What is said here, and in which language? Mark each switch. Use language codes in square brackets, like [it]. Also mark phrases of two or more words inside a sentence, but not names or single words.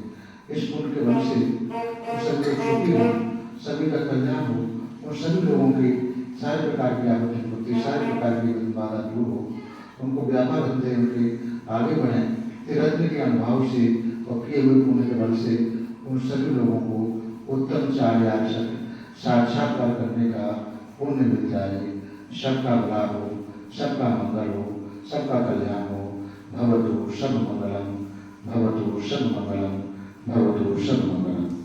[hi] इस पुण्य के बल से सभी लोग सुखी हो, सभी का कल्याण हो, और सभी लोगों की सारे प्रकार की आपत्ति विपत्ति, सारे प्रकार की बाधा दूर हो, उनको व्यापार धंधे उनके आगे बढ़ें। तिरस्कार के अनुभव से और किए हुए पुण्य के बल से उन सभी लोगों को उत्तम चार्याय शब्द साक्षात्कार करने का पुण्य मिल जाए। सबका लाभ हो, सबका मंगल हो, सबका कल्याण हो। [pi] भवतु सब मंगलम, भवतु सब मंगलम, भवतु सब मंगलम।